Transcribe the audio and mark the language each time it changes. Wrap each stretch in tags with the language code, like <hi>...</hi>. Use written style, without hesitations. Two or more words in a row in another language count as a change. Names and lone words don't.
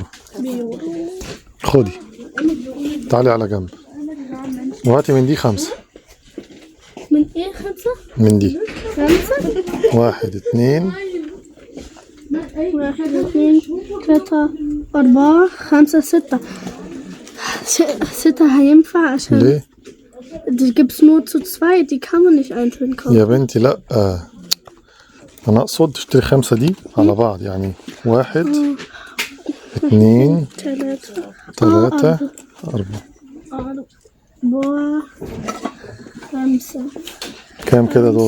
<ar>خدي تعالي على جنب وهاتي من دي 5. من ايه 5؟ من دي 5. 1 2 1 2 3 4 5 6. 6 هينفع عشان ليه؟</ar> <de>die gibt's nur zu zweit, die kann man nicht einzeln kaufen.</de> <ar>يا بنتي لا انا اقصد تشتري 5 دي على بعض يعني 1 2 3 4 5. كام كده دول؟</ar>